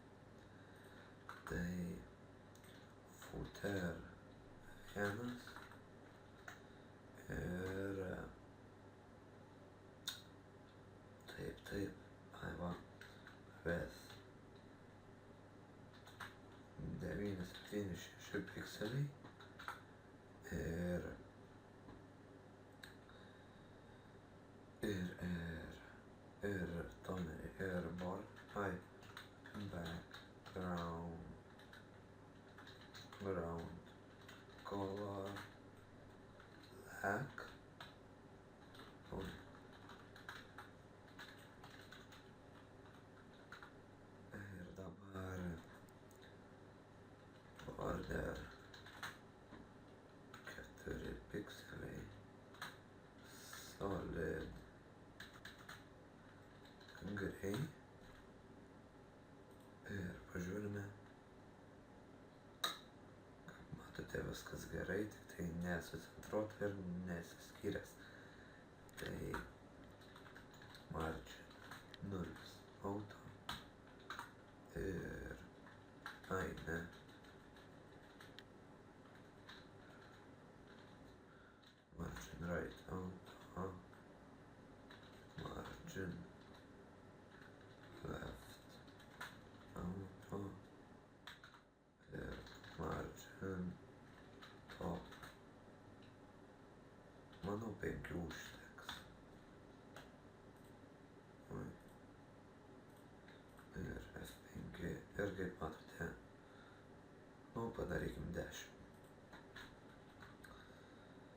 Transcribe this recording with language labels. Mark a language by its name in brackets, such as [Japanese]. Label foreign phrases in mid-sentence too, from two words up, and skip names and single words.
[Lithuanian] Tai footer 1 ir taip, with 976 pikseliai ir toneriai ir [English] background color black [Lithuanian] ir dabar border 4 pikseliai [English] solid grey [Lithuanian] ir pažiūrime, kaip matote, viskas gerai, tik tai nesusicentruota ir nesiskyręs. [English] Tai margin 0 auto ir margin right auto, margin left auto ir margin top. [Lithuanian] Manau 5 užteks. Ir F5 ir kaip matote, padarykim 10.